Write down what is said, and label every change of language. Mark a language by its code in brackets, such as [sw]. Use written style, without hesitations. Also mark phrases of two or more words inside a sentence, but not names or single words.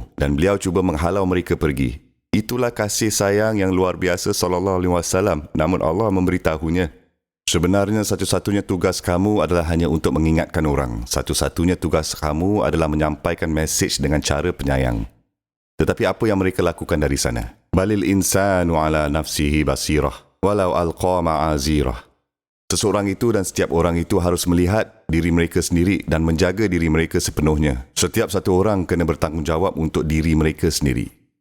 [ms] Dan beliau cuba menghalau mereka pergi. Itulah kasih sayang yang luar biasa SAW. Namun Allah memberitahunya, sebenarnya satu-satunya tugas kamu adalah hanya untuk mengingatkan orang. Satu-satunya tugas kamu adalah menyampaikan mesej dengan cara penyayang. Tetapi apa yang mereka lakukan dari sana? [ar] بل الإنسان على نفسه بصيرة ولو ألقى معاذيره. [ms] Seseorang itu dan setiap orang itu harus melihat diri mereka sendiri dan menjaga diri mereka sepenuhnya. Setiap satu orang kena bertanggungjawab untuk diri mereka sendiri.